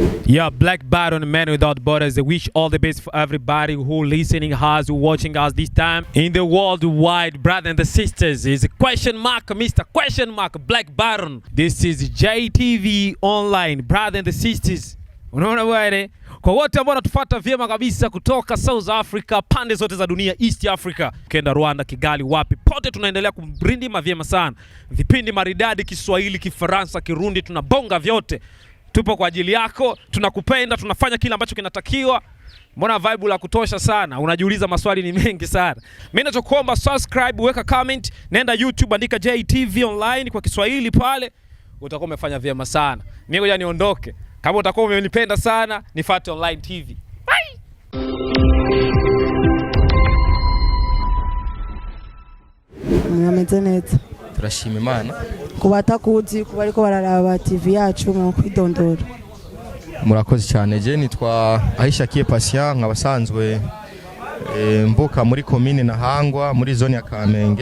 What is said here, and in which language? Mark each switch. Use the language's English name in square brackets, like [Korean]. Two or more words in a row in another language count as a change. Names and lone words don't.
[English] Yeah, Black Baron, Man Without Borders. I wish all the best for everybody who listening us, who watching us this time in the worldwide, brother and the sisters. Is question mark, Mr. Question mark, Black Baron. This is JTV Online, brother and the sisters. [Swahili] Unaona bwana? Kwa wote ambao wanatufuata vyema kabisa kutoka South Africa, pande zote za dunia, East Africa, Kenya, Rwanda, Kigali, wapi pote tunaendelea kubrindima vyema sana. Vipindi maridadi, Kiswahili, Kifaransa, Kirundi, tunabonga vyote. Tupo kwa ajili yako, tunakupenda, tunafanya kila ambacho kinatakiwa. Mbona vibe la kutosha sana? Unajiuliza maswali ni mengi sana. Mimi ninachokuomba subscribe, weka comment, nenda YouTube andika JTV Online kwa Kiswahili pale, utakuwa umefanya vyema sana. Mimi ngoja niondoke. Kama utakuwa umenipenda sana, nifuate Online TV. Bye. [Rundi] Mwamenzeneza. Turashima Imana. Kubatakuzi kubariko bararaba TV yacu mu kwidondora. Murakoze cyane. Je nitwa Ahishakiye Patient, nkabasanzwe mvuka muri commune Ntahangwa muri zone ya Kamenge.